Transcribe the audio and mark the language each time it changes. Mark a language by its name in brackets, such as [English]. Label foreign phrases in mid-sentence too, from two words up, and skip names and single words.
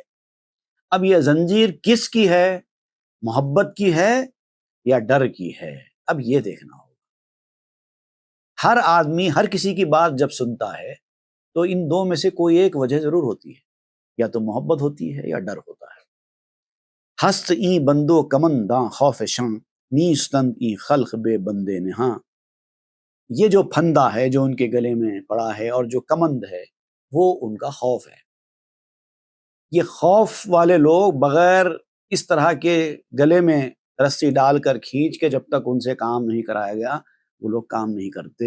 [Urdu] اب یہ زنجیر کس کی ہے؟ محبت کی ہے یا ڈر کی ہے؟ اب یہ دیکھنا ہوگا۔ ہر آدمی ہر کسی کی بات جب سنتا ہے تو ان دو میں سے کوئی ایک وجہ ضرور ہوتی ہے، یا تو محبت ہوتی ہے یا ڈر ہوتا ہے۔ [Persian] ہست این بندو کمنداں خوف شاں، نیستند این خلق بے بندے نہاں۔ [Urdu] یہ جو پھندا ہے جو ان کے گلے میں پڑا ہے اور جو کمند ہے وہ ان کا خوف ہے۔ یہ خوف والے لوگ بغیر اس طرح کے گلے میں رسی ڈال کر کھینچ کے جب تک ان سے کام نہیں کرایا گیا وہ لوگ کام نہیں کرتے۔